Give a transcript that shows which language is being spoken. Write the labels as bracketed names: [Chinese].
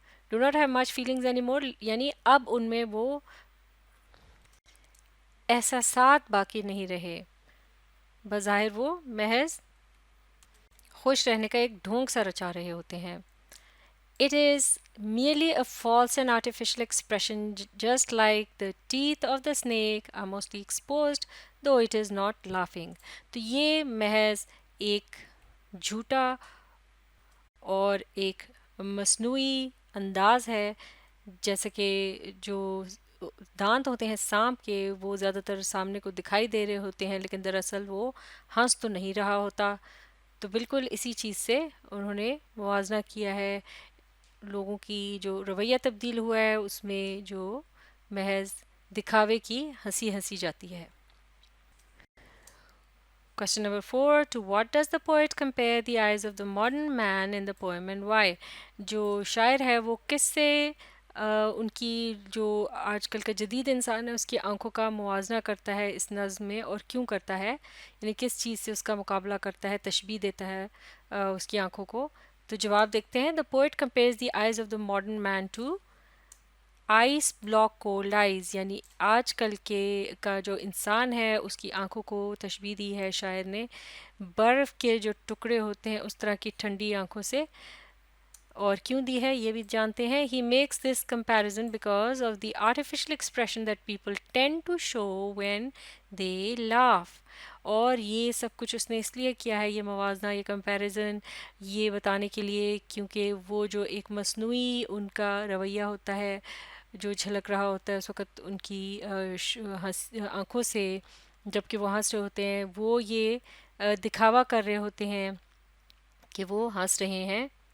[English] do not have much feelings anymore [Urdu] یعنی اب ان میں وہ احساسات باقی نہیں رہے. بظاہر وہ محض خوش رہنے کا ایک ڈھونگ سا رچا رہے ہوتے ہیں. [English] It is merely a false and artificial expression just like the teeth of the snake are mostly exposed though it is not laughing. [Urdu] تو یہ محض ایک جھوٹا اور ایک مصنوعی انداز ہے جیسے کہ جو دانت ہوتے ہیں سانپ کے وہ زیادہ تر سامنے کو دکھائی دے رہے ہوتے ہیں لیکن دراصل وہ ہنس تو نہیں رہا ہوتا. تو بالکل اسی چیز سے انہوں نے موازنہ کیا ہے. لوگوں کی جو رویہ تبدیل ہوا ہے اس میں جو محض دکھاوے کی ہنسی ہنسی جاتی ہے. [English] Question number 4. To what does the poet compare the eyes of the modern man in the poem and why? [Urdu] جو شاعر ہے وہ کس سے ان کی جو آج کل کا جدید انسان ہے اس کی آنکھوں کا موازنہ کرتا ہے اس نظم میں اور کیوں کرتا ہے یعنی کس چیز سے اس کا مقابلہ کرتا ہے تشبیہ دیتا ہے اس کی آنکھوں کو. تو جواب دیکھتے ہیں. [English] The poet compares the eyes of the modern man to ice block cold eyes [Urdu] یعنی آج کل کے کا جو انسان ہے اس کی آنکھوں کو تشبیہ دی ہے شاعر نے برف کے جو ٹکڑے ہوتے ہیں اس طرح کی ٹھنڈی آنکھوں سے. اور کیوں دی ہے یہ بھی جانتے ہیں. [English] He makes this comparison because of the artificial expression that people tend to show when they laugh. [Urdu] اور یہ سب کچھ اس نے اس لیے کیا ہے یہ موازنہ یہ کمپیریزن یہ بتانے کے لیے کیونکہ وہ جو ایک مصنوعی ان کا رویہ ہوتا ہے جو جھلک رہا ہوتا ہے اس وقت ان کی آنکھوں سے جبکہ وہ ہنس رہے ہوتے ہیں وہ یہ دکھاوا کر رہے ہوتے ہیں کہ وہ ہنس رہے ہیں.